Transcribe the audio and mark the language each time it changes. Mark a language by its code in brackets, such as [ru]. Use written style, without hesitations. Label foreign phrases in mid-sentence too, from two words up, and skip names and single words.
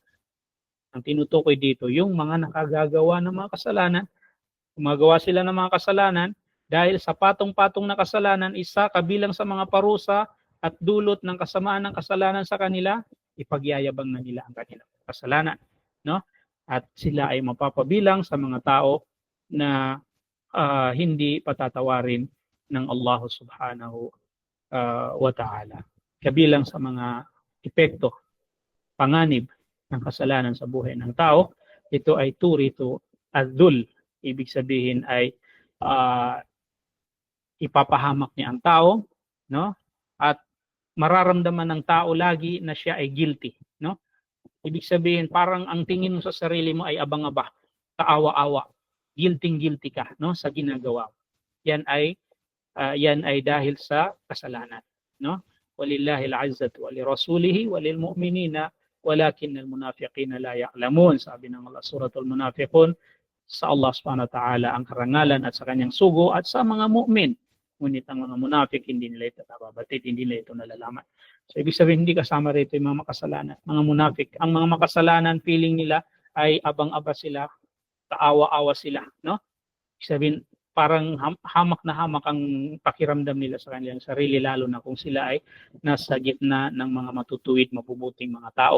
[tl] Ang tinutukoy dito, yung mga nakagagawa ng mga kasalanan, gumagawa sila ng mga kasalanan, dahil sa patong-patong na kasalanan, isa kabilang sa mga parusa at dulot ng kasamaan ng kasalanan sa kanila, ipagyayabang na nila ang kanilang kasalanan. No? At sila ay mapapabilang sa mga tao na hindi patatawarin ng Allah [ar] سبحانه وتعالى. [tl] Kabilang sa mga epekto, panganib ng kasalanan sa buhay ng tao, ito ay turito adul. Ibig sabihin ay ipapahamak niya ang tao, no? At mararamdaman ng tao lagi na siya ay guilty, no? Ibig sabihin parang ang tingin mo sa sarili mo ay abang-aba, kaawa-awa, guilty ka, no, sa ginagawa. Yan ay dahil sa kasalanan, no? [ar] ولله العزة ولرسوله وللمؤمنين ولكن المنافقين لا يعلمون. [tl] Sabi ng Allah suratul Munafiqun, sa Allah [ar] سبحانه وتعالى [tl] ang karangalan at sa kanyang sugo at sa mga mu'min. Ngunit ang mga munafik hindi nila ito nababatid, hindi nila ito nalalaman. So ibig sabihin hindi kasama rito yung mga makasalanan. Mga munafik, ang mga makasalanan feeling nila ay abang-aba sila, kaawa-awa sila, no? Ibig sabihin parang hamak na hamak ang pakiramdam nila sa kanilang sarili, lalo na kung sila ay nasa gitna ng mga matutuwid, mabubuting mga tao.